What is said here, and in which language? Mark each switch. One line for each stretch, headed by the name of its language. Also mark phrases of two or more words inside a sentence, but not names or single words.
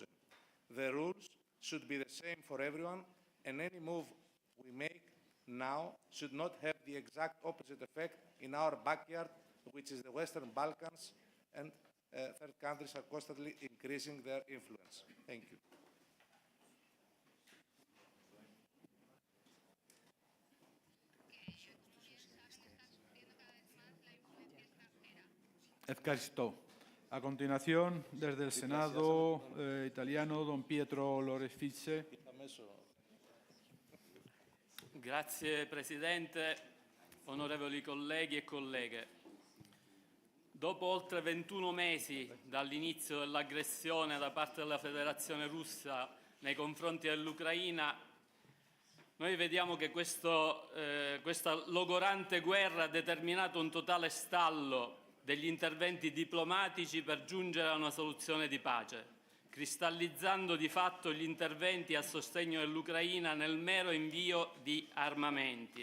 English: The rules should be the same for everyone, and any move we make now should not have the exact opposite effect in our backyard, which is the Western Balkans, and third countries are constantly increasing their influence. Thank you.
Greek: Ευχαριστώ.
Spanish: A continuación, desde el Senado italiano, don Pietro LXX.
Italian: Grazie Presidente, onorevoli colleghi e colleghe. Dopo oltre 21 mesi dall'inizio dell'aggressione da parte della Federazione Russa nei confronti dell'Ucraina, noi vediamo che questa logorante guerra ha determinato un totale stallo degli interventi diplomatici per giungere a una soluzione di pace, cristallizzando di fatto gli interventi a sostegno dell'Ucraina nel mero invio di armamenti.